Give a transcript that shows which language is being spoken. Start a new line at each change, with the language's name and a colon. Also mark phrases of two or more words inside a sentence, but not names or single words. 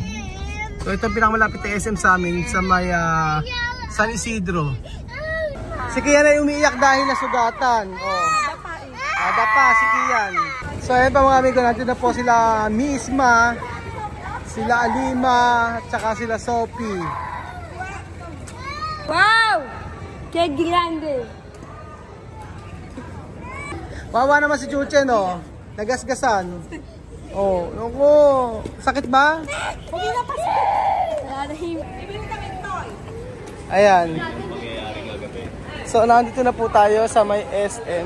Filipino: So ito ang pinakamalapit na SM sa amin sa may San Isidro. Si Kian ay umiiyak dahil nasugatan. Oh. Dapa si Kian. So ayan pa mga amigo, natin na po sila Misma, sila Alima, at saka sila Sophie.
Spanish: Wow! Que grande!
Filipino: Wawa naman si Chuche, no? Nagasgasan. Oh, naku. Sakit ba? Hindi na pa Ayan. So, nandito na po tayo sa may SM.